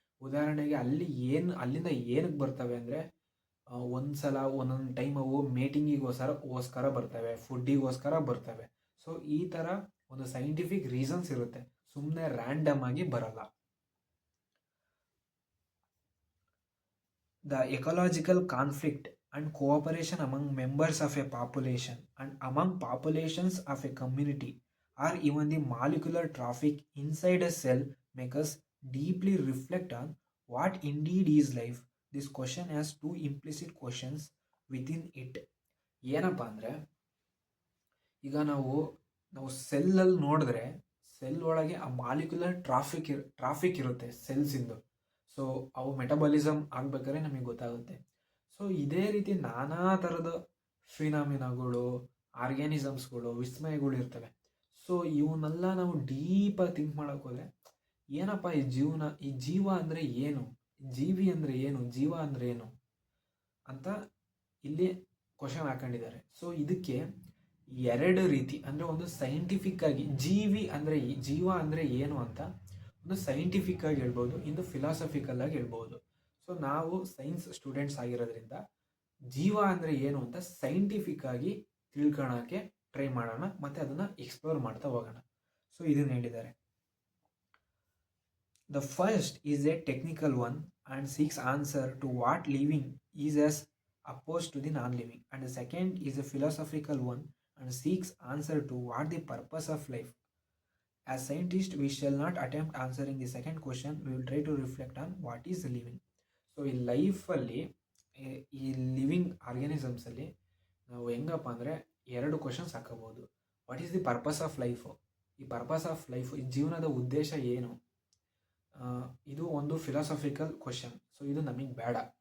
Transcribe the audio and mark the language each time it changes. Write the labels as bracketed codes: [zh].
[kn] ಉದಾಹರಣೆಗೆ ಅಲ್ಲಿಂದ ಏನಕ್ಕೆ ಬರ್ತವೆ ಅಂದರೆ, ಒಂದ್ಸಲ ಒಂದೊಂದು ಟೈಮ್ ಅವು ಮೇಟಿಂಗಿಗೋಸ್ಕರ ಬರ್ತವೆ, ಫುಡ್ಡಿಗೋಸ್ಕರ ಬರ್ತವೆ. ಸೊ ಈ ಥರ ಒಂದು ಸೈಂಟಿಫಿಕ್ ರೀಸನ್ಸ್ ಇರುತ್ತೆ, ಸುಮ್ಮನೆ ರ್ಯಾಂಡಮ್ ಆಗಿ ಬರಲ್ಲ. [en] The ecological conflict and cooperation among members of a population and among populations of a community, or even the molecular traffic inside a cell, make us deeply reflect on what indeed is life. This question has two implicit questions within it. [kn] ಏನಪ್ಪ ಅಂದರೆ, ಈಗ ನಾವು ಸೆಲ್ಲಲ್ಲಿ ನೋಡಿದ್ರೆ cell ಒಳಗೆ ಆ molecular traffic ಇರುತ್ತೆ ಸೆಲ್ಸಿಂದು. So ಅವು metabolism ಆಗ್ಬೇಕಾದ್ರೆ ನಮಗೆ ಗೊತ್ತಾಗುತ್ತೆ. ಸೊ ಇದೇ ರೀತಿ ನಾನಾ ಥರದ ಫಿನಾಮಿನಾಗಳು, ಆರ್ಗ್ಯಾನಿಸಮ್ಸ್ಗಳು, ವಿಸ್ಮಯಗಳು ಇರ್ತವೆ. ಸೊ ಇವನ್ನೆಲ್ಲ ನಾವು ಡೀಪಾಗಿ ಥಿಂಕ್ ಮಾಡೋಕ್ಕೆ ಹೋದರೆ, ಏನಪ್ಪ ಈ ಜೀವ ಅಂದರೆ ಏನು, ಜೀವಿ ಅಂದರೆ ಏನು, ಜೀವ ಅಂದರೆ ಏನು ಅಂತ ಇಲ್ಲಿ ಕ್ವಶನ್ ಹಾಕೊಂಡಿದ್ದಾರೆ. ಸೊ ಇದಕ್ಕೆ ಎರಡು ರೀತಿ, ಅಂದರೆ ಒಂದು ಸೈಂಟಿಫಿಕ್ ಆಗಿ ಜೀವ ಅಂದರೆ ಏನು ಅಂತ ಒಂದು ಸೈಂಟಿಫಿಕ್ ಆಗಿ ಹೇಳ್ಬೋದು, ಇನ್ನು ಫಿಲಾಸಫಿಕಲ್ ಆಗಿ ಹೇಳ್ಬೋದು. ಸೊ ನಾವು ಸೈನ್ಸ್ ಸ್ಟೂಡೆಂಟ್ಸ್ ಆಗಿರೋದ್ರಿಂದ ಜೀವ ಅಂದರೆ ಏನು ಅಂತ ಸೈಂಟಿಫಿಕ್ ಆಗಿ ತಿಳ್ಕೊಳ್ಳೋಕ್ಕೆ ಟ್ರೈ ಮಾಡೋಣ, ಮತ್ತು ಅದನ್ನು ಎಕ್ಸ್ಪ್ಲೋರ್ ಮಾಡ್ತಾ ಹೋಗೋಣ. ಸೊ ಇದನ್ನು ಹೇಳಿದ್ದಾರೆ. [en] The first is a technical one and seeks answer to what living is as opposed to the non-living, and the second is a philosophical one and seeks answer to what the purpose of life. As scientists, we shall not attempt answering the second question. We will try to reflect on what is living. [kn] So ಈ ಲೈಫಲ್ಲಿ, ಈ living ಆರ್ಗ್ಯಾನಿಸಮ್ಸಲ್ಲಿ ನಾವು ಹೆಂಗಪ್ಪ ಅಂದರೆ ಎರಡು questions ಹಾಕೋಬೋದು. [en] what is the purpose of life, [kn] ಈ purpose of life, ಈ ಜೀವನದ ಉದ್ದೇಶ ಏನು, ಇದು ಒಂದು ಫಿಲಾಸಫಿಕಲ್ ಕ್ವಶನ್. ಸೊ ಇದು ನಮಗೆ ಬೇಡ.